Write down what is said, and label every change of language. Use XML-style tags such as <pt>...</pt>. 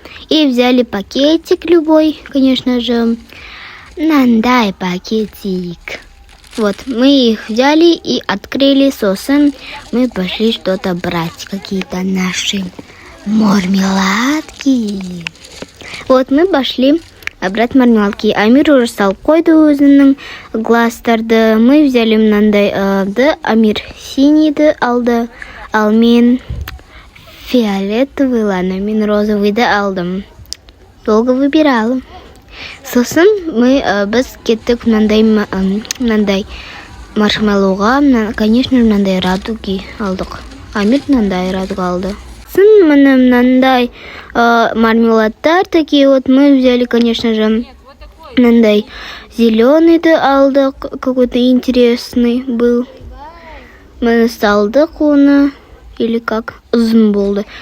<ru>И взяли пакетик любой, конечно же.</ru> <kk>Мынандай</kk> <ru>пакетик. Вот, мы их взяли и открыли.</ru> <kk>Сосын</kk> <ru>мы пошли что-то брать. Какие-то наши мармеладки. Вот, мы пошли брать мармеладки.</ru> <kk>Амир</kk> <ru>уже стал</ru> <kk>қойды өзінің глазтарды.</kk> <ru>Мы взяли</ru> <kk>мынандай Амир синийді алды. Ал мен</kk> <ru>фиолетовый, ладно,</ru> <kk>мен розовыйды алдым. Долго выбирала. Сосын біз кеттік мынандай маршмеллоуға,</kk> <ru>конечно,</ru> <kk>мынандай радуги алдық. Амир мынандай радуга алды. Сосын мынандай мармеладтар</kk> <ru>такие вот мы взяли, конечно же,</ru> <kk>мынандай зеленыйды алдық, какой-то интересный был.</kk> <ru>Мы</ru> <kk>салдық оны,</kk> <ru>или как,</ru> <kk>ұзын болды.</kk>